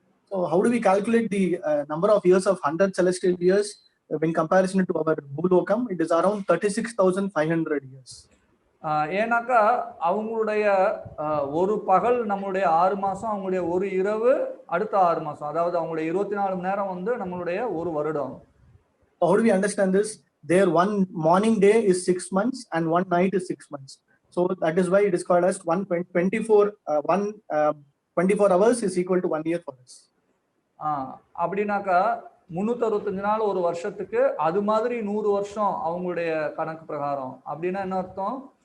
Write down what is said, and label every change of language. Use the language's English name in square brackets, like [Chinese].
[English] So how do we calculate the number of years of 100 celestial years when comparison to our Bhulokam? It is around 36,500 years. [Tamil] ஏன்னாக்கா அவங்களுடைய ஒரு பகல் நம்மளுடைய 6 மாசம், அவங்களுடைய ஒரு இரவு அடுத்த 6 மாசம், அதாவது அவங்களுடைய 24 மணி நேரம் வந்து நம்மளுடைய ஒரு வருடம். [English] How do we understand this? Their one morning day is 6 months and one night is 6 months. So that is why it is called as 24 hours is equal to 1 year for us. [Tamil] அப்படின்னாக்கா 365 நாள் ஒரு வருஷத்துக்கு, அது மாதிரி 100 வருஷம் அவங்களுடைய கணக்கு பிரகாரம். அப்படின்னா என்ன அர்த்தம்?